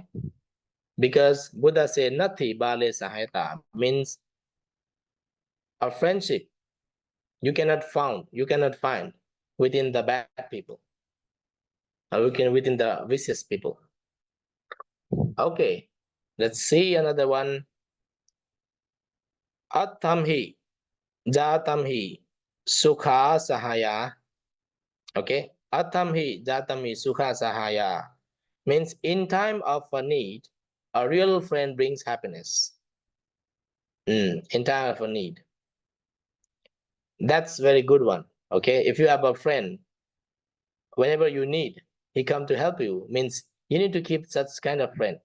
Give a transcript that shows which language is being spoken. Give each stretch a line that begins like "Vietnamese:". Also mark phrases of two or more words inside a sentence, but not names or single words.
English: Because Buddha said
Pali: nati bale sahayata
English: means a friendship you cannot find within the bad people or within the vicious people. Okay, let's see another one.
Pali: Attamhi jatamhi sukha sahaya.
English: Okay,
Pali: attamhi jatamhi sukha sahaya
English: means in time of a need, a real friend brings happiness. In time of a need. That's very good one. Okay, if you have a friend, whenever you need, he come to help you, means you need to keep such kind of friend.